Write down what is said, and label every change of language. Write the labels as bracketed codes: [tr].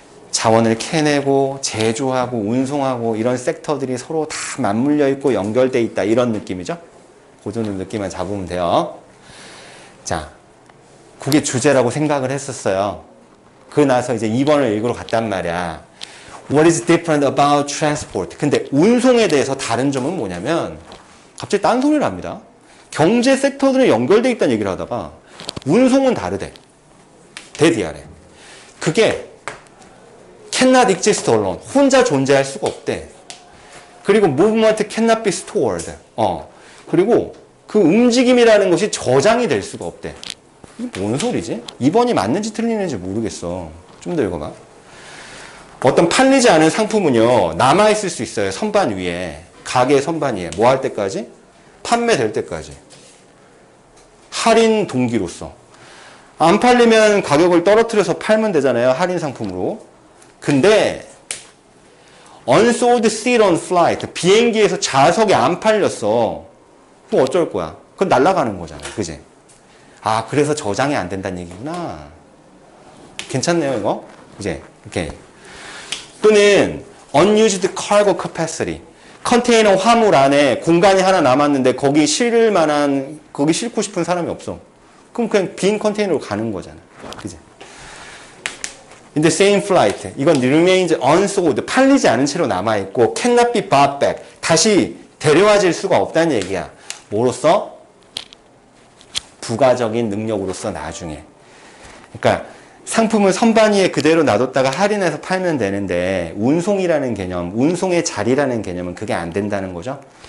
[ko] 자원을 캐내고 제조하고 운송하고 이런 섹터들이 서로 다 맞물려 있고 연결돼 있다. 이런 느낌이죠. 그 정도 느낌만 잡으면 돼요. 자, 그게 주제라고 생각을 했었어요. 그 나서 이제 2번을 읽으러 갔단 말이야. [en] What is different about transport? [ko] 근데 운송에 대해서 다른 점은 뭐냐면 갑자기 딴 소리를 합니다. 경제 섹터들은 연결되어 있다는 얘기를 하다가 운송은 다르대. 대디하래. [en] 그게 cannot exist alone. [ko] 혼자 존재할 수가 없대. [en] 그리고 movement cannot be stored. [ko] 그리고 그 움직임이라는 것이 저장이 될 수가 없대. 이게 뭔 소리지? 2번이 맞는지 틀리는지 모르겠어. 좀 더 읽어봐. 어떤 팔리지 않은 상품은요, 남아있을 수 있어요. 선반 위에. 가게 선반 위에. 뭐 할 때까지? 판매될 때까지. 할인 동기로서. 안 팔리면 가격을 떨어뜨려서 팔면 되잖아요. 할인 상품으로. [en] 근데 unsold seat on flight. [ko] 비행기에서 좌석이 안 팔렸어. 그럼 어쩔 거야? 그건 날아가는 거잖아. 그지? 아, 그래서 저장이 안 된다는 얘기구나. 괜찮네요, 이거? 이제, 이렇게. 또는 [en] unused cargo capacity. [ko] 컨테이너 화물 안에 공간이 하나 남았는데 거기 실을 만한, 거기 싣고 싶은 사람이 없어. 그럼 그냥 빈 컨테이너로 가는 거잖아. 그지? [en] 근데 same flight. [ko] 이건 [en] remains unsold. [ko] 팔리지 않은 채로 남아있고 [en] cannot be brought back. [ko] 다시 데려와질 수가 없다는 얘기야. 뭐로써? 부가적인 능력으로서 나중에. 그러니까 상품을 선반 위에 그대로 놔뒀다가 할인해서 팔면 되는데 운송이라는 개념, 운송의 자리라는 개념은 그게 안 된다는 거죠.